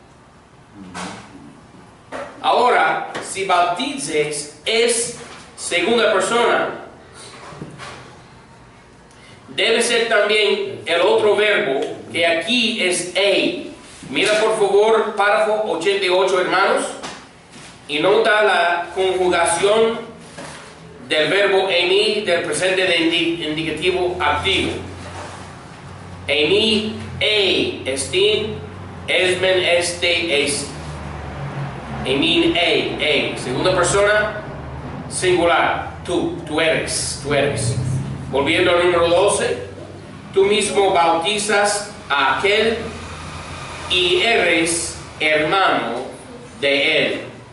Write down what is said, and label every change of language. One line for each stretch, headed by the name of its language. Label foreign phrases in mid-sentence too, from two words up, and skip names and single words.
Spanish: Ahora, si bautices es segunda persona, debe ser también el otro verbo que aquí es ei. Mira por favor párrafo 88, hermanos, y nota la conjugación del verbo emi del presente de indicativo activo.
Greek: Emi, εἶ, ἐστίν, ἐσμέν, ἐστέ, εἰσί. εἰμί, εἶ.
Spanish: Segunda persona, singular. Tú eres. Volviendo al número 12, tú mismo bautizas a aquel y eres hermano de él.